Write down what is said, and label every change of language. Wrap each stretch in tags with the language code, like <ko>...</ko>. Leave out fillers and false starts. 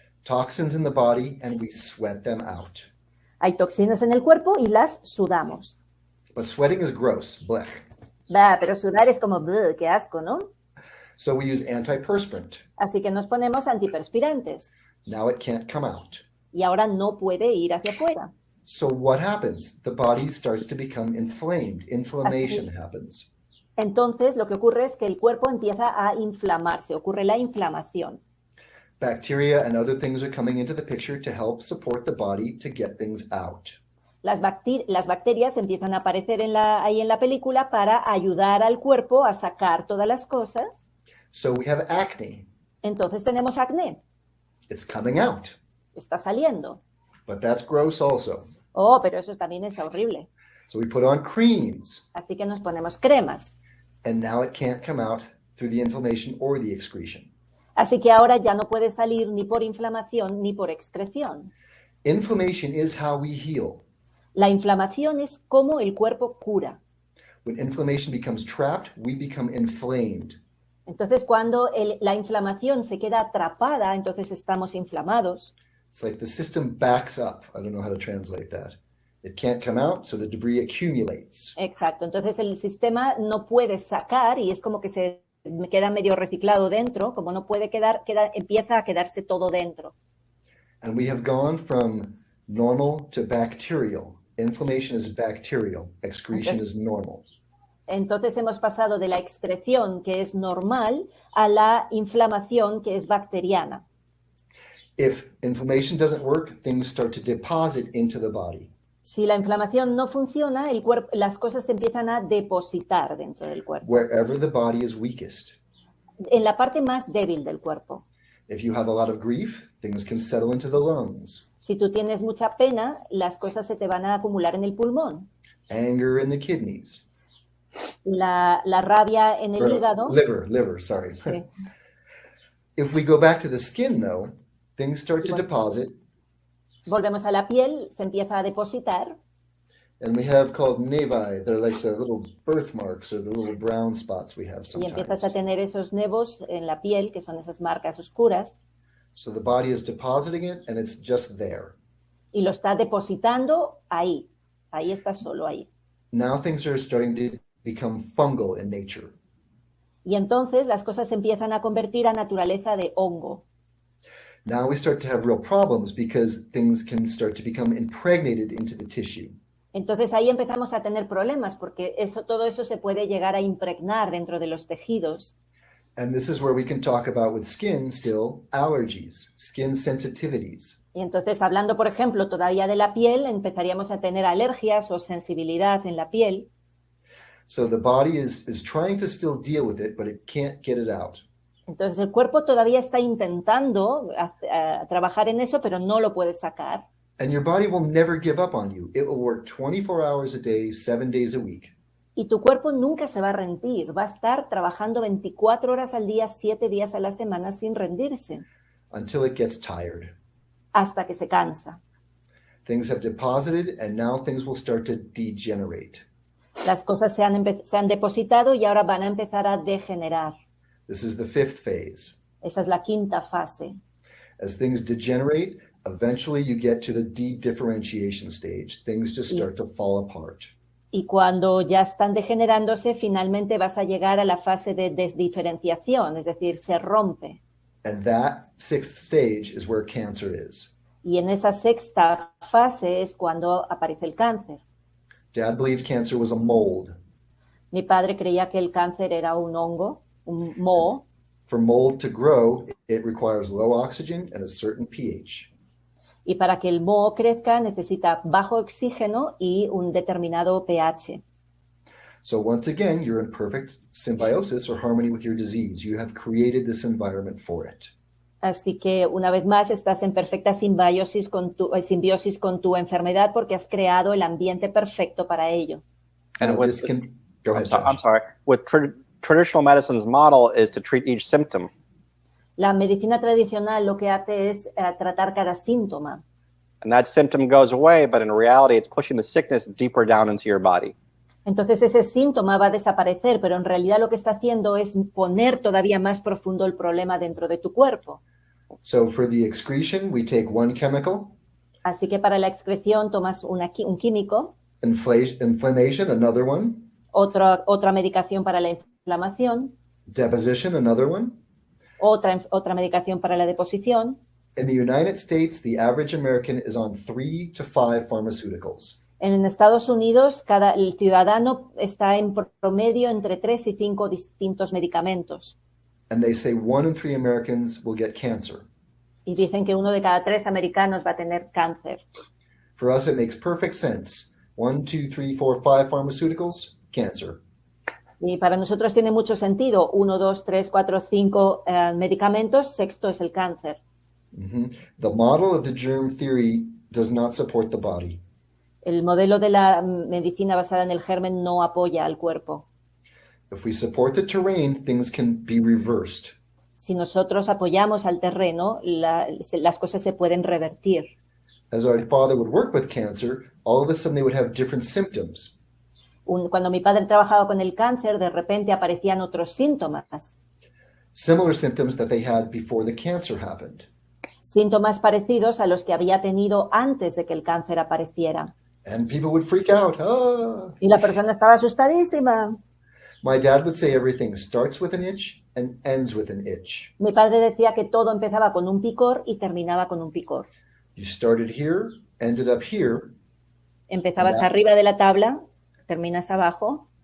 <en>Toxins in the body, and we sweat them out.</en> <es>Hay toxinas en el cuerpo y las sudamos.</es> <en>But sweating is gross, blech.</en> <es>Bah, pero sudar es como, "Bleh, qué asco, ¿no?"</es> <en>So we use antiperspirant.</en> <es>Así que nos ponemos antiperspirantes</es> <en>Now it can't come out.</en> <es>y ahora no puede ir hacia afuera.</es> <en>So what happens? The body starts to become inflamed. Inflammation happens.</en> <es>Entonces, lo que ocurre es que el cuerpo empieza a inflamarse, ocurre la inflamación.</es> <en>Bacteria and other things are coming into the picture to help support the body to get things out.</en> <es>Las bacterias empiezan a aparecer ahí en la película para ayudar al cuerpo a sacar todas las cosas.</es> <en>So we have acne.</en> <es>Entonces tenemos acné,</es> <en>It's coming out.</en> <es>está saliendo.</es> <en>But that's gross also.</en> <es>Oh, pero eso también es horrible.</es> <en>So we put on creams.</en> <es>Así que nos ponemos cremas.</es> <en>And now it can't come out through the inflammation or the excretion.</en> <es>Así que ahora ya no puede salir ni por inflamación ni por excreción.</es> <en>Inflammation is how we heal.</en> <es>La inflamación es cómo el cuerpo cura.</es> <en>When inflammation becomes trapped, we become inflamed.</en> <es>Entonces, cuando la inflamación se queda atrapada, entonces estamos inflamados.</es> <en>It's like the system backs up. I don't know how to translate that. It can't come out, so the debris accumulates.</en> <es>Exacto. Entonces, el sistema no puede sacar y es como que se queda medio reciclado dentro. Como no puede empieza a quedarse todo dentro.</es> <en>And we have gone from normal to bacterial. Inflammation is bacterial. Excretion is normal.</en> <es>Entonces hemos pasado de la excreción, que es normal, a la inflamación, que es bacteriana.</es> <en>If inflammation doesn't work, things start to deposit into the body.</en> <es>Si la inflamación no funciona, las cosas se empiezan a depositar dentro del cuerpo,</es> <en>Wherever the body is weakest.</en> <es>en la parte más débil del cuerpo.</es> <en>If you have a lot of grief, things can settle into the lungs.</en> <es>Si tú tienes mucha pena, las cosas se te van a acumular en el pulmón.</es> <en>Anger in the kidneys.</en> <es>La rabia en el hígado.</es> <en>Liver, sorry.</en> <es>Sí.</es> <en>If we go back to the skin, though, things start to deposit,</en> <es>Volvemos a la piel, se empieza a depositar.</es> <en>and we have called nevi. They're like the little birthmarks or the little brown spots we have</en> <es>Y empiezas a</es> <en>sometimes.</en> <es>tener esos nevos en la piel, que son esas marcas oscuras, So the body is depositing it, and it's just there. y lo está depositando ahí. Ahí está solo ahí.</es> <en>Now things are starting to become fungal in nature.</en> <es>Y entonces las cosas se empiezan a convertir a naturaleza de hongo.</es> <en>Now we start to have real problems because things can start to become impregnated into the tissue.</en> <es>Entonces ahí empezamos a tener problemas porque todo eso se puede llegar a impregnar dentro de los tejidos.</es> <en>And this is where we can talk about with skin still allergies, skin sensitivities.</en> <es>Y entonces, hablando, por ejemplo, todavía de la piel, empezaríamos a tener alergias o sensibilidad en la piel.</es> <en>So the body is trying to still deal with it, but it can't get it out.</en> <es>Entonces el cuerpo todavía está intentando trabajar en eso, pero no lo puede sacar.</es> <en>And your body will never give up on you. It will work 24 hours a day, 7 days a week.</en> <es>Y tu cuerpo nunca se va a rendir, va a estar trabajando 24 horas al día, 7 días a la semana sin rendirse,</es> <en>Until it gets tired.</en> <es>hasta que se cansa.</es> <en>Things have deposited, and now things will start to degenerate.</en> <es>Las cosas se han depositado y ahora van a empezar a degenerar.</es> <en>This is the 5th phase.</en> <es>Esa es la quinta fase.</es> <en>As things degenerate, eventually you get to the de-differentiation stage. Things just start to fall apart.</en> <es>Y cuando ya están degenerándose, finalmente vas a llegar a la fase de desdiferenciación, es decir, se rompe.</es> <en>And that sixth stage is where cancer is.</en> <es>Y en esa sexta fase es cuando aparece el cáncer.</es> <en>Dad believed cancer was a mold.</en> <es>Mi padre creía que el cáncer era un hongo, un moho.</es> <en>For mold to grow, it requires low oxygen and a certain pH.</en> <es>Y para que el moho crezca necesita bajo oxígeno y un determinado pH.</es> <en>So once again, you're in perfect symbiosis or harmony with your disease. You have created this environment for it.</en> <es>Así que una vez más estás en perfecta simbiosis con tu enfermedad porque has creado el ambiente perfecto para ello.</es> <en>And Now, this can go ahead, I'm Josh. sorry. With traditional medicine's model is to treat each symptom.</en> <es>La medicina tradicional lo que hace es tratar cada síntoma.</es> <en>And that symptom goes away, but in reality, it's pushing the sickness deeper down into your body.</en> <es>Entonces ese síntoma va a desaparecer, pero en realidad lo que está haciendo es poner todavía más profundo el problema dentro de tu cuerpo.</es> <en>So for the excretion, we take one chemical.</en> <es>Así que para la excreción tomas un químico,</es> <en>Inflammation, another one.</en> <es>otra medicación para la inflamación,</es> <en>Deposition, another one.</en> <es>otra medicación para la deposición.</es> <en>In the United States, the average American is on 3 to 5 pharmaceuticals.</en> <es>En Estados Unidos, el ciudadano está en promedio entre 3 y 5 distintos medicamentos.</es> <en>And they say 1 in 3 Americans will get cancer.</en> <es>Y dicen que 1 de cada 3 americanos va a tener cáncer.</es> <en>For us, it makes perfect sense. 1, 2, 3, 4, 5 pharmaceuticals, cancer.</en> <es>Y para nosotros tiene mucho sentido. 1, 2, 3, 4, 5 medicamentos, sexto es el cáncer. Mm-hmm.</es> <en>The model of the germ theory does not support the body.</en> <es>El modelo de la medicina basada en el germen no apoya al cuerpo.</es> <en>If we support the terrain, things can be reversed.</en> <es>Si nosotros apoyamos al terreno, las cosas se pueden revertir.</es> <en>As our father would work with cancer, all of a sudden they would have different symptoms.</en> <es>Cuando mi padre trabajaba con el cáncer, de repente aparecían otros síntomas.</es> <en>Similar symptoms that they had before the cancer happened.</en> <es>Síntomas parecidos a los que había tenido antes de que el cáncer apareciera.</es> <en>And people would freak out. Ah!</en> <es>Y la persona estaba asustadísima.</es> <en>My dad would say everything starts with an itch and ends with an itch.</en> <es>Mi padre decía que todo empezaba con un picor y terminaba con un picor.</es> <en>You started here, ended up here,</en> <es>Empezabas arriba de la tabla, terminas abajo,</es>